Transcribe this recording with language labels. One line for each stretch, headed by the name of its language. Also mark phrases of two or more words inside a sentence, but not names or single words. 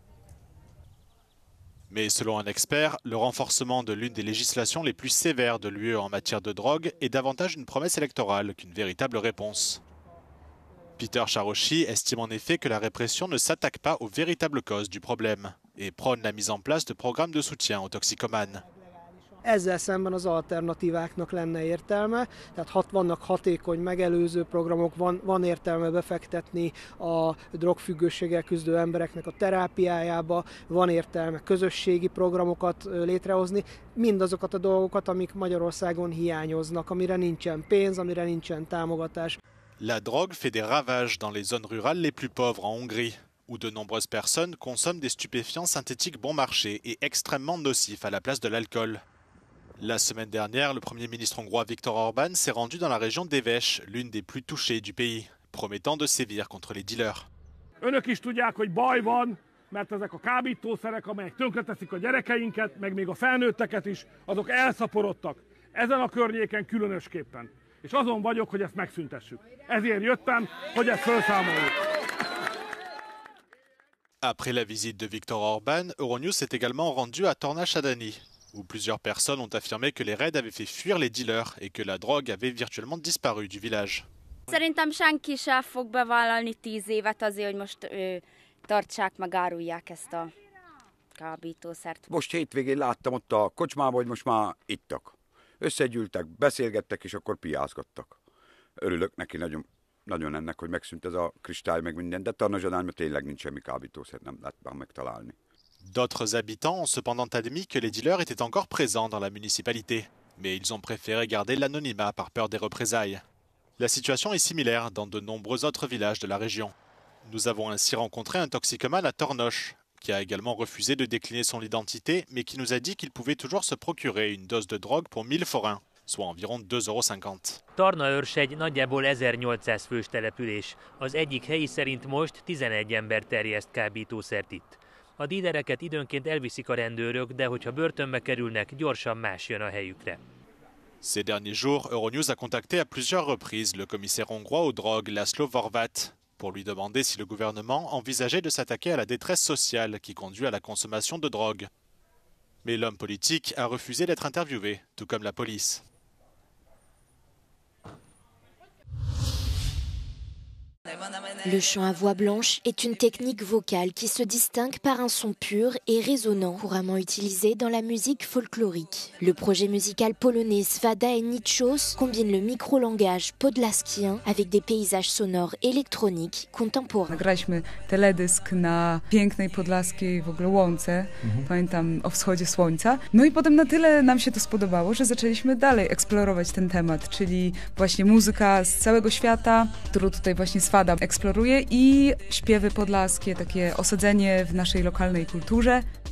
French: Mais selon un expert, le renforcement de l'une des législations les plus sévères de l'UE en matière de drogue est davantage une promesse électorale qu'une véritable réponse. Peter Charoshi estime en effet que la répression ne s'attaque pas aux véritables causes du problème et prône la mise en place de programmes de soutien aux toxicomanes.
Hungarian: Ezzel szemben az alternatíváknak lenne értelme, tehát vannak hatékony megelőző programok, van értelme befektetni a drogfüggőséggel küzdő embereknek a terápiájába, van értelme közösségi programokat létrehozni, mindazokat a dolgokat, amik Magyarországon hiányoznak, amire nincsen pénz, amire nincsen támogatás.
French: La drogue fait des ravages dans les zones rurales les plus pauvres en Hongrie, où de nombreuses personnes consomment des stupéfiants synthétiques bon marché et extrêmement nocifs à la place de l'alcool. La semaine dernière, le Premier ministre hongrois Viktor Orban s'est rendu dans la région d'Éves, l'une des plus touchées du pays, promettant de sévir contre les dealers.
Hungarian: Önök is tudják, hogy baj van, mert ezek a kábítószerek, amelyek tönkreteszik a gyerekeinket, meg még a felnőtteket is, azok elszaporodtak. Ezen a környéken különösképpen. És azon vagyok, hogy ezt megszüntessük. Ezért jöttem, hogy ezt felszámoljuk.
French: Après la visite de Viktor Orban, Euronews s'est également rendu à Torna-Sadani, où plusieurs personnes ont affirmé que les raids avaient fait fuir les dealers et que la drogue avait virtuellement disparu du village.
Hungarian: Szerintem senki sem fog bevállalni 10 évet azért, hogy most tartsák, meg árulják ezt a kábítószert. Most hétvégén láttam ott a kocsmában, hogy most már ittak. Összegyűltek, beszélgettek, és akkor piászgattak. Örülök neki nagyon ennek, hogy megszűnt ez a kristály, meg minden, de Torna-Sadányban tényleg nincs semmi kábítószer, nem lehet már megtalálni.
French: D'autres habitants ont cependant admis que les dealers étaient encore présents dans la municipalité, mais ils ont préféré garder l'anonymat par peur des représailles. La situation est similaire dans de nombreux autres villages de la région. Nous avons ainsi rencontré un toxicomane à Tornos, qui a également refusé de décliner son identité, mais qui nous a dit qu'il pouvait toujours se procurer une dose de drogue pour 1000 forints, soit environ 2,50 €.
Hungarian: Tornaörsegy nagyjából 1800 fős település. Az egyik helyi szerint most 11 ember terjeszt kábítószert itt. A dílereket időnként elviszik a rendőrök, de hogyha börtönbe kerülnek, gyorsan más jön a helyükre.
French: Ces derniers jours, Euronews a contacté à plusieurs reprises le commissaire hongrois aux drogues, Laszlo Horváth, pour lui demander si le gouvernement envisageait de s'attaquer à la détresse sociale qui conduit à la consommation de drogue. Mais l'homme politique a refusé d'être interviewé, tout comme la police. Le chant à voix blanche est une technique vocale qui se distingue par un son pur et résonnant, couramment utilisé dans la musique folklorique. Le projet musical polonais Swada et Niczos combine le micro-langage podlaskien avec des paysages sonores électroniques contemporains.
Polish: Nagraliśmy teledysk na pięknej podlaskiej w ogóle łące, pamiętam o wschodzie słońca. No i potem na tyle nam się to spodobało, że zaczęliśmy dalej eksplorować ten temat, czyli właśnie muzyka z całego świata, którą tutaj właśnie Swada eksploruje i śpiewy podlaskie, takie osadzenie w naszej lokalnej kulturze.